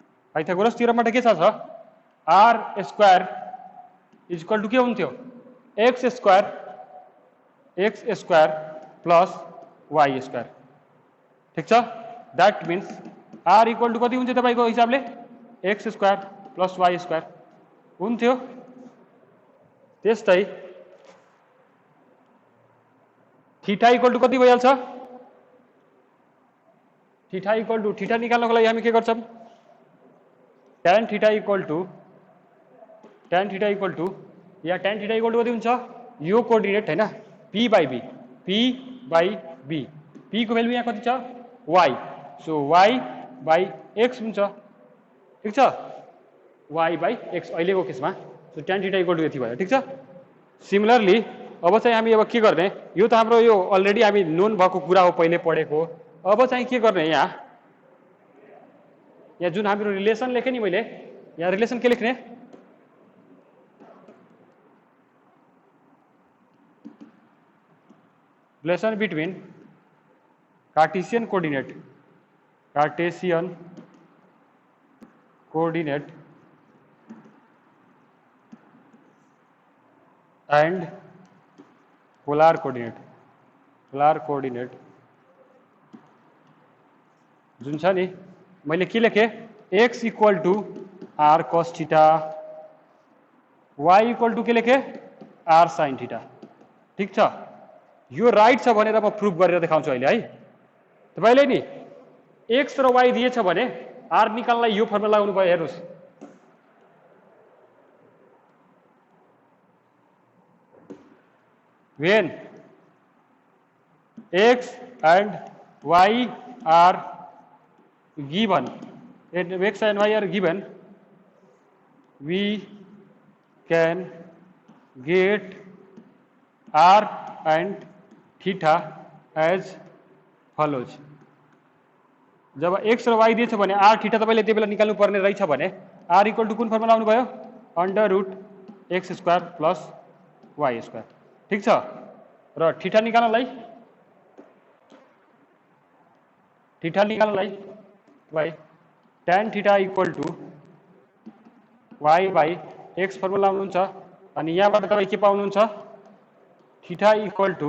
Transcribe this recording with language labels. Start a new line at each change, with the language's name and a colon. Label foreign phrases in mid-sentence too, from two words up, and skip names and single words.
Nepali: पाइथागोरस थ्योरमबाट के छ
English: r square is equal to
Nepali: के हुन्थ्यो
English: x square plus y square
Nepali: ठीक छ
English: that means r equal to
Nepali: कति हुन्छ तपाईको हिसाबले
English: x square plus y square
Nepali: हुन्थ्यो त्यस्तै
English: theta equal to
Nepali: कति भइहाल्छ
English: theta equal to
Nepali: थीटा निकाल्नको लागि हामी के गर्छौं
English: tan theta equal to
Nepali: या tan
English: theta equal to
Nepali: कति हुन्छ यो कोअर्डिनेट हैन
English: p by b
Nepali: p को भ्यालु यहाँ कति छ
English: y so y by x
Nepali: हुन्छ ठीक छ
English: y by x
Nepali: अहिलेको केसमा
English: so tan theta equal to
Nepali: यति भयो ठीक छ सिमिलरली अब चाहिँ हामी अब के गर्ने यो त हाम्रो यो अलरेडी हामी नोन भएको कुरा हो पहिले पढेको अब चाहिँ के गर्ने यहाँ जुन हाम्रो रिलेसन लेखे नि मैले यहाँ रिलेसन के लेख्ने
English: relation between Cartesian coordinate and polar coordinate
Nepali: जुन छ नि मैले के लेखे
English: x equal to r cos theta y equal to
Nepali: के लेखे
English: r sine theta
Nepali: ठीक छ यो राइट छ भनेर म प्रुफ गरेर देखाउँछु अहिले है तपाईले नि x र y दिएछ भने r निकाल्नलाई यो फर्मुला लगाउनु भयो हेर्नुस्
English: when x and y are given x and y are given we can get r and theta as follows
Nepali: जब x र y दिएछ भने r थीटा तपाईले त्यही बेला निकाल्नु पर्ने रहेछ भने
English: r equal to
Nepali: कुन फर्मुला आउनु भयो
English: under root x square plus y square
Nepali: ठीक छ र थीटा निकाल्नलाई
English: y tan theta equal to y by x
Nepali: फर्मुला आउनुहुन्छ अनि यहाँबाट तपाई के पाउनुहुन्छ
English: theta equal to